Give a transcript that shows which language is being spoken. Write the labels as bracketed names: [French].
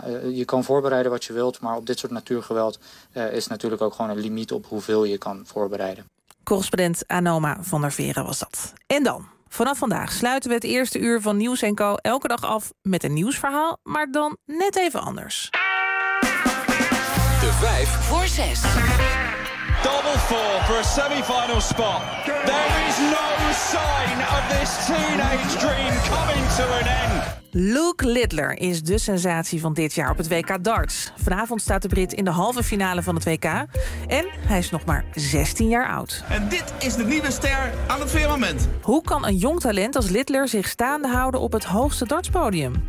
[Dutch] Je kan voorbereiden wat je wilt, maar op dit soort natuurgeweld is natuurlijk ook gewoon een limiet op hoeveel je kan voorbereiden. Correspondent Anoma van der Veren was dat. En dan, vanaf vandaag sluiten we het eerste uur van Nieuws & Co. elke dag af met een nieuwsverhaal, maar dan net even anders. De 5 voor 6. [English] Double 5. four for a semi-final spot. There is no sign of this teenage dream coming to an end. [Dutch] Luke Littler is de sensatie van dit jaar op het WK darts. Vanavond staat de Brit in de halve finale van het WK. En hij is nog maar 16 jaar oud. En dit is de nieuwe ster aan het firmament. Hoe kan een jong talent als Littler zich staande houden op het hoogste dartspodium?